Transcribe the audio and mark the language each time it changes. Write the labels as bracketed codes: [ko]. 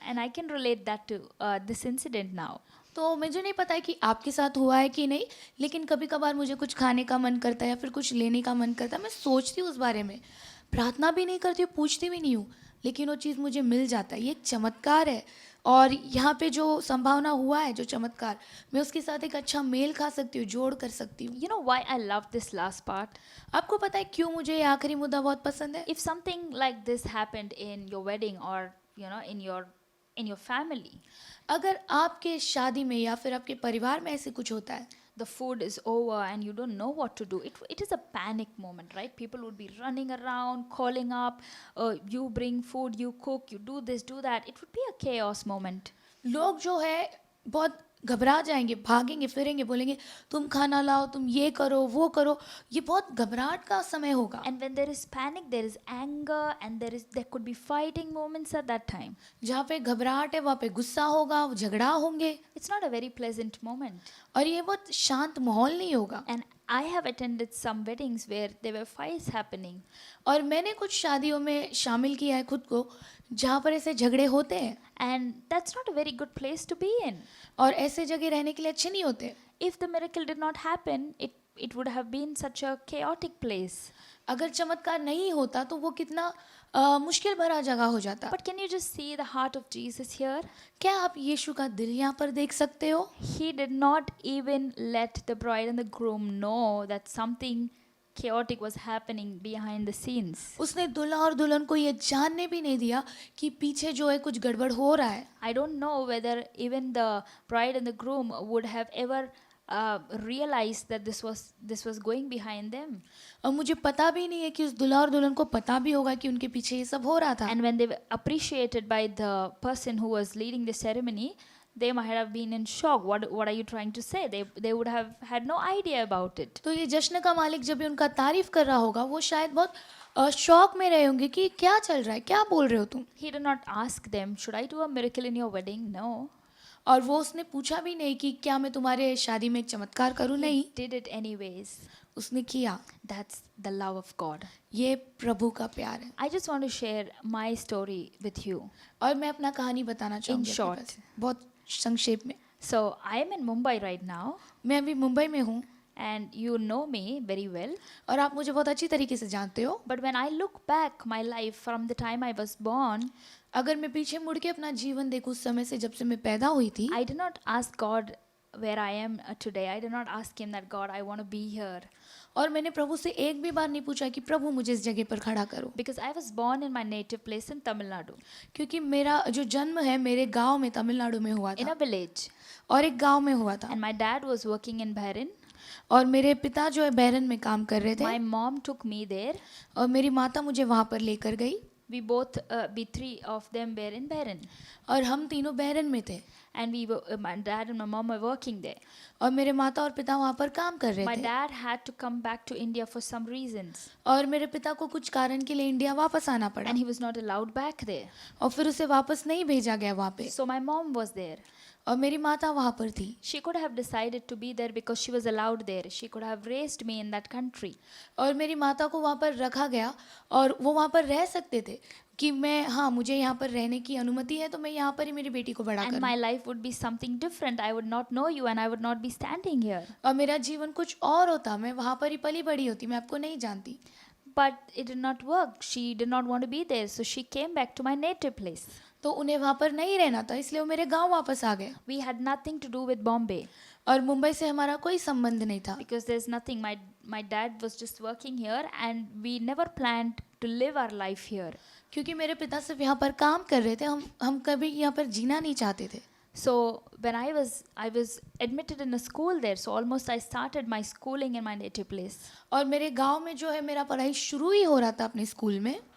[en] And I can relate that to this incident now. [hi] तो मुझे नहीं पता है कि आपके साथ हुआ है कि नहीं, लेकिन कभी कभार मुझे कुछ खाने का मन करता है या फिर कुछ लेने का मन करता है, मैं सोचती हूँ उस बारे में, प्रार्थना भी नहीं करती हूँ, पूछती भी नहीं हूँ, लेकिन वो चीज़ मुझे मिल जाता है। ये एक चमत्कार है और यहाँ पे जो संभावना हुआ है, जो चमत्कार, मैं उसके साथ एक अच्छा मेल खा सकती हूँ, जोड़ कर सकती हूँ। [en] You know why I love this last part? [hi] आपको पता है क्यों मुझे ये आखिरी मुद्दा बहुत पसंद है? [en] If something like this happened in your wedding or in your family, [hi] अगर आपके शादी में या फिर आपके परिवार में ऐसे कुछ होता है, [en] the food is over and you don't know what to do, it is a panic moment, right? People would be running around, calling up, you bring food, you cook, you do this, do that. It would be a chaos moment. [hi] लोग जो है बहुत घबरा जाएंगे, भागेंगे फिरेंगे, बोलेंगे तुम खाना लाओ, तुम ये करो वो करो, ये बहुत घबराहट का समय होगा। [en] And when there is panic, there is anger and there could be fighting moments at that time. [hi] जहाँ पे घबराहट है वहाँ पे गुस्सा होगा, झगड़ा होंगे, [en] It's not a very pleasant moment. [hi] और ये बहुत शांत माहौल नहीं होगा। [en] And I have attended some weddings where there were fights happening. [hi] और मैंने कुछ शादियों में शामिल किया है खुद को जहाँ पर ऐसे झगड़े होते हैं, [en] And that's not a very good place to be in. [hi] और ऐसे जगह रहने के लिए अच्छे नहीं होते। [en] If the miracle did not happen, it it would have been such a chaotic place. [hi] अगर चमत्कार नहीं होता तो वो कितना मुश्किल भरा जगह हो जाता। [en] But can you just see the heart of Jesus here? [hi] क्या आप यीशु का दिल यहाँ पर देख सकते हो? [en] He did not even let the bride and the groom know that something chaotic was happening behind the scenes. [hi] उसने दूल्हा और दुल्हन को ये जानने भी नहीं दिया कि पीछे जो है कुछ गड़बड़ हो रहा है। [en] I don't know whether even the bride and the groom would have ever realized that this was going behind them. [hi] और मुझे पता भी नहीं है कि उस दूल्हा और दुल्हन को पता भी होगा कि उनके पीछे ये सब हो रहा था। [en] And when they were appreciated by the person who was leading the ceremony, they might have been in shock. What are you trying to say? They would have had no idea about it. [hi] तो ये जश्न का मालिक जब भी उनका तारीफ कर रहा होगा वो शायद बहुत शौक में रहे होंगे कि क्या चल रहा है, क्या बोल रहे हो तुम। [en] He did not ask them, should I do a miracle in your wedding? No. [hi] और वो उसने पूछा भी नहीं कि क्या मैं तुम्हारे शादी में एक चमत्कार करूं, नहीं, [en] He did it anyways. [hi] उसने किया। [en] That's the love of God. [hi] ये प्रभु का प्यार है। [en] I just want to share my story with you. [hi] और मैं अपना कहानी बताना चाहूँगी अपने [en] short. [hi] पास, बहुत संक्षेप में। [en] So I am in Mumbai right now, [hi] मैं अभी मुंबई में हूँ [en] and you know me very well. [hi] और आप मुझे बहुत अच्छी तरीके से जानते हो। [en] But when I look back my life from the time I was born, [hi] अगर मैं पीछे मुड़ के अपना जीवन देखूं उस समय से जब से मैं पैदा हुई थी, [en] I did not ask God where I am today. I did not ask Him that God, I want to be here. [hi] और मैंने प्रभु से एक भी बार नहीं पूछा कि प्रभु मुझे इस जगह पर खड़ा करो, [en] Because I was born in my native place in Tamil Nadu, [hi] क्योंकि मेरा जो जन्म है मेरे गांव में तमिलनाडु में हुआ [en] in [hi] था [en] a village. [hi] और एक गांव में हुआ था। [en] And my dad was working in Bahrain. [hi] और मेरे पिता जो है बैरन में काम कर रहे थे [en] My mom took me there. [hi] और मेरी माता मुझे वहाँ पर लेकर गई [en] We three of them were in Bahrain. [hi] और हम तीनों बैरन में थे [en] And my dad and my mom were working there. [hi] और मेरे माता और पिता वहाँ पर काम कर रहे [en] My [hi] थे [en] dad had to come back to India for some reasons. [hi] और मेरे पिता को कुछ कारण के लिए इंडिया वापस आना पड़ा [en] And he was not allowed back there. [hi] और फिर उसे वापस नहीं भेजा गया वहाँ पे [en] So my mom was there. [hi] और मेरी माता वहाँ पर थी [en] She could have decided to be there because she was allowed there. She could have raised me in that country. [hi] और मेरी माता को वहाँ पर रखा गया और वो वहाँ पर रह सकते थे कि मैं, हाँ, मुझे यहाँ पर रहने की अनुमति है तो मैं यहाँ पर ही मेरी बेटी को बड़ा [en] And [hi] करूँ [en] my life would be something different. I would not know you and I would not be standing here. [hi] और मेरा जीवन कुछ और होता, मैं वहाँ पर ही पली बड़ी होती, मैं आपको नहीं जानती। [en] But it did not work. She did not want to be there. So she came back to my native place. [hi] तो उन्हें वहाँ पर नहीं रहना था इसलिए वो मेरे गांव वापस आ गए [en] We had nothing to do with Bombay [hi] और मुंबई से हमारा कोई संबंध नहीं था [en] because there's nothing. My dad was just working here and we never planned to live our life here. [hi] क्योंकि मेरे पिता सिर्फ यहाँ पर काम कर रहे थे, हम कभी यहाँ पर जीना नहीं चाहते थे। [en] So when I was admitted in a school there. So almost I started my schooling in my native place. और मेरे गांव में जो है मेरा पढ़ाई शुरू ही हो रहा था अपने स्कूल में।